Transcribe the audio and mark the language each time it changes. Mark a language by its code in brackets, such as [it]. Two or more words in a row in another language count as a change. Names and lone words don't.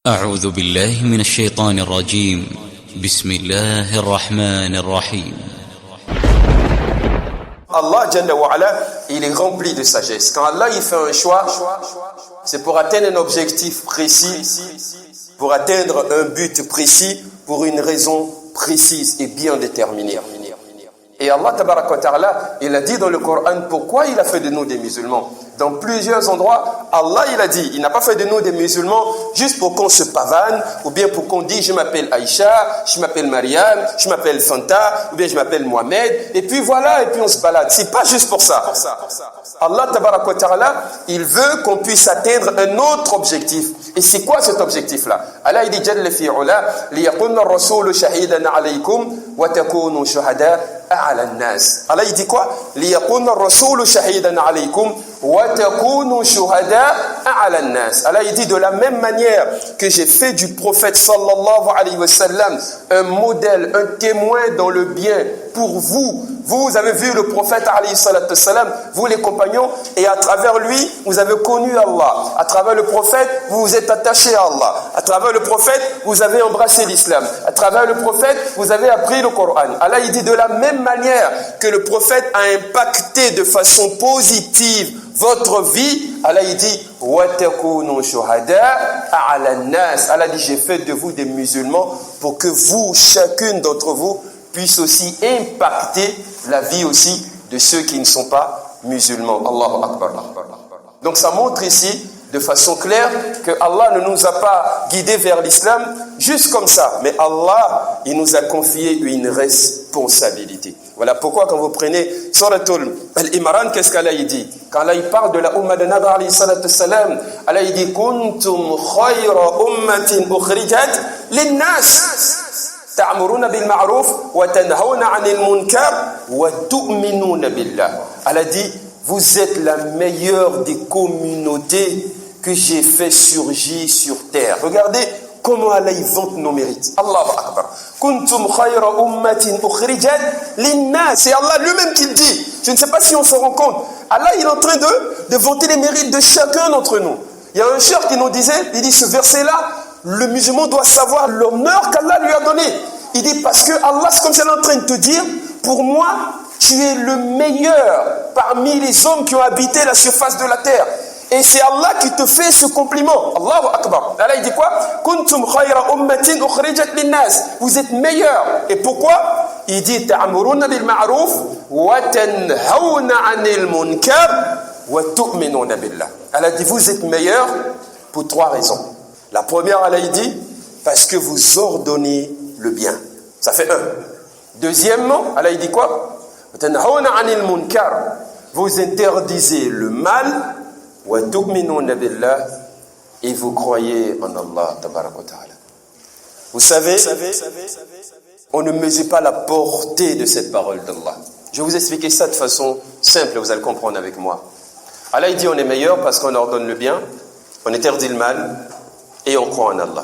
[ar] أعوذ بالله من الشيطان الرجيم. بسم الله الرحمن الرحيم. الله جل وعلا, [fr] il est rempli de sagesse. Quand Allah il fait un choix, c'est pour atteindre un objectif précis, pour atteindre un but précis, pour une raison précise et bien déterminée. Et Allah [ar] تبارك وتعالى, [fr] il a dit dans le Coran pourquoi il a fait de nous des musulmans. Dans plusieurs endroits, Allah il a dit, il n'a pas fait de nous des musulmans juste pour qu'on se pavane, ou bien pour qu'on dise je m'appelle Aïcha, je m'appelle Mariam, je m'appelle Fanta, ou bien je m'appelle Mohamed, et puis voilà, et puis on se balade. C'est pas juste pour ça. Allah [ar] تبارك وتعالى, [fr] il veut qu'on puisse atteindre un autre objectif. Et c'est quoi cet objectif-là? Allah il dit [ar] جل في علاه, ليكون الرسول شهيدا عليكم وتكونوا شهداء على الناس. [fr] Allah il dit quoi? [ar] ليكون الرسول شهيدا عليكم وتكونوا شهداء على الناس. [fr] Allah il dit de la même manière que j'ai fait du prophète [ar] صلى الله عليه وسلم [fr] un modèle, un témoin dans le bien pour vous. Vous avez vu le prophète [ar] عليه الصلاة والسلام, [fr] vous les compagnons, et à travers lui, vous avez connu Allah. À travers le prophète, vous vous êtes attachés à Allah. À travers le prophète, vous avez embrassé l'islam. À travers le prophète, vous avez appris le Coran. Allah il dit de la même manière que le prophète a impacté de façon positive votre vie, Allah il dit [ar] وَتَكُونُوا شُهَدَاءَ عَلَى النَّاسِ. [fr] Allah dit j'ai fait de vous des musulmans pour que vous, chacune d'entre vous, puisse aussi impacter la vie aussi de ceux qui ne sont pas musulmans. [ar] الله أكبر. [fr] Donc ça montre ici de façon claire que Allah ne nous a pas guidés vers l'islam juste comme ça, mais Allah il nous a confié une responsabilité. Voilà pourquoi quand vous prenez Suratul Al-Imran, qu'est-ce qu'Allah il dit? Quand Allah il parle de la umma de Nabi [ar] عليه الصلاة السلام, [fr] Allah il dit [ar] كنتم خير أمة أخرجت للناس تأمرون بالمعروف وتنهون عن المنكر وتؤمنون بالله. [fr] Allah dit vous êtes la meilleure des communautés que j'ai fait surgir sur terre. Regardez comment Allah y vante nos mérites. [ar] الله أكبر. كنتم خير أمة أخرجت للناس. [fr] C'est Allah lui-même qui le dit. Je ne sais pas si on se rend compte. Allah il est en train de vanter les mérites de chacun d'entre nous. Il y a un cher qui nous disait, il dit ce verset-là, le musulman doit savoir l'honneur qu'Allah lui a donné. Il dit parce que Allah, c'est comme si elle est en train de te dire, pour moi, tu es le meilleur parmi les hommes qui ont habité la surface de la terre. Et c'est Allah qui te fait ce compliment. [ar] الله أكبر. [fr] Allah il dit quoi? [ar] كنتم خير أمة أخرجت للناس. [fr] Vous êtes meilleurs. Et pourquoi? Il dit [ar] تأمرون بالمعروف وتنهون عن المنكر وتؤمنون بالله. [fr] Allah dit vous êtes meilleurs pour trois raisons. La première, Allah il dit parce que vous ordonnez le bien. Ça fait un. Deuxièmement, Allah il dit quoi? [ar] وتنهون عن المنكر. [fr] Vous interdisez le mal. [ar] وتؤمنون بالله, [fr] et vous croyez en Allah [ar] تبارك وتعالى. [fr] Vous savez, on ne mesure pas la portée de cette parole d'Allah. Je vais vous expliquer ça de façon simple, vous allez comprendre avec moi. Allah il dit on est meilleur parce qu'on ordonne le bien, on interdit le mal et on croit en Allah.